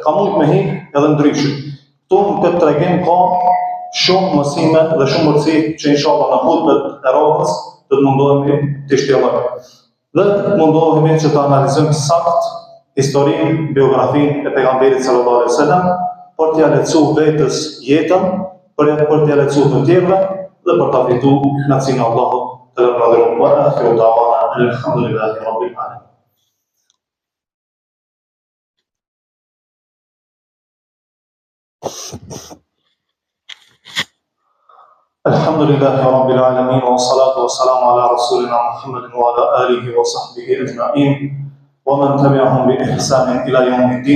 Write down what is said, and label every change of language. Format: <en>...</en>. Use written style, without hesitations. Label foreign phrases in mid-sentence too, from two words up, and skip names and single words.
<sq>Ka mund me hi edhe ndryshe. Këtu në këtë tregim ka shumë mësime dhe shumë urtësi që inshallah në hutbet e radhës do të mundohemi të shtjellojmë. Dhe mundohemi që të analizojmë sakt historinë, biografinë e pejgamberit</sq> <ar>صلى الله عليه وسلم,</ar> <sq>për t'ia lehtësuar vetes jetën, për t'ia lehtësuar të tjerëve dhe për ta fituar kënaqësinë e Allahut.</sq> <ar>وآخر دعوانا الحمد لله رب العالمين. الحمد لله رب العالمين والصلاة والسلام على رسولنا محمد وعلى آله وصحبه أجمعين ومن تبعهم بإحسان إلى يوم الدين.</ar>